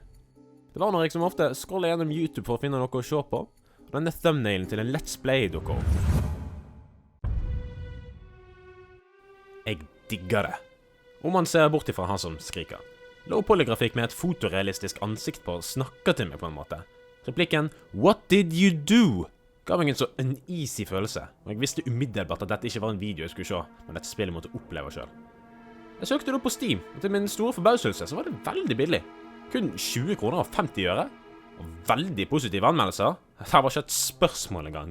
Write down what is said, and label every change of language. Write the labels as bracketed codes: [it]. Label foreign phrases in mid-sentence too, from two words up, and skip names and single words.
[no] Det var når jeg som ofte scrollet gjennom YouTube for å finne noe å se på, og denne thumbnailen til en [en] Let's Play [no] dukket opp. Jeg digger det. Om man ser bort ifra han som skriker. Low polygrafikk med et fotorealistisk ansikt på snakker til meg på en måte. Replikken [en] «What did you do?» [no] ga meg en så uneasy følelse, og jeg visste umiddelbart at dette ikke var en video jeg skulle se, men dette spillet måtte oppleve selv. Jeg søkte det opp på Steam, og til min store forbauselse så var det veldig billig. Kun 20 kroner og 50 øre, og veldig positive anmeldelser. Det var ikke et spørsmål engang.